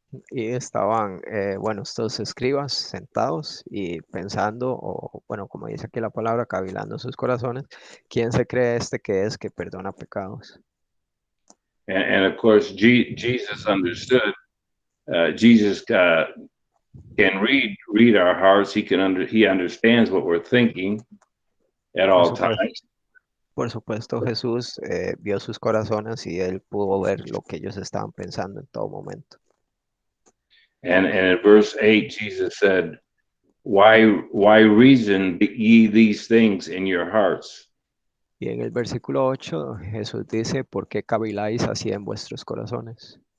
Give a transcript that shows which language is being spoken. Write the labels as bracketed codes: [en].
[es] Y estaban, bueno, estos escribas sentados y pensando, o bueno, como dice aquí la palabra, cavilando sus corazones, ¿quién se cree este que es que perdona pecados? [en] And of course, Jesus understood. Jesus can read our hearts. He understands what we're thinking at all times. [es] Por supuesto, Jesús vio sus corazones y él pudo ver lo que ellos estaban pensando en todo momento. [en] And in verse 8, Jesus said, Why reason ye these things in your hearts? [es] Y en el versículo 8, Jesús dice, ¿por qué caviláis así en vuestros corazones?